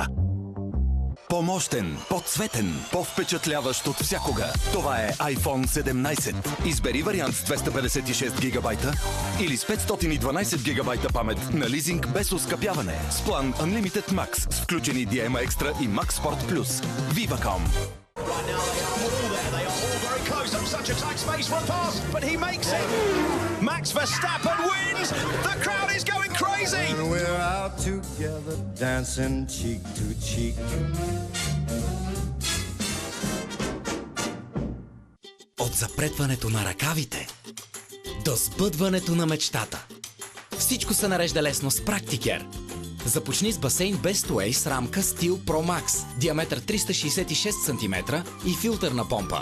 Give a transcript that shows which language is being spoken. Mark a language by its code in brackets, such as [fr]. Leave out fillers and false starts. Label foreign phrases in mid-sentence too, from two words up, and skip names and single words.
[bg] По-мощен, по-цветен, по-впечатляващ от всякога. Това е iPhone 17. Избери вариант с 256 гигабайта или с 512 гигабайта памет на лизинг без оскъпяване. С план Unlimited Max с включени DMA Extra и Max Sport Plus. Viva.com. [en] Such a tight space for a pass, but he makes it. Max Verstappen wins. The crowd is going crazy. And we're out together, dancing cheek to cheek. [bg] От запретването на ръкавите до сбъдването на мечтата. Всичко се нарежда лесно с Practicare. Започни с басейн Best Way с рамка Steel Pro Max, диаметър 366 см и филтърна помпа.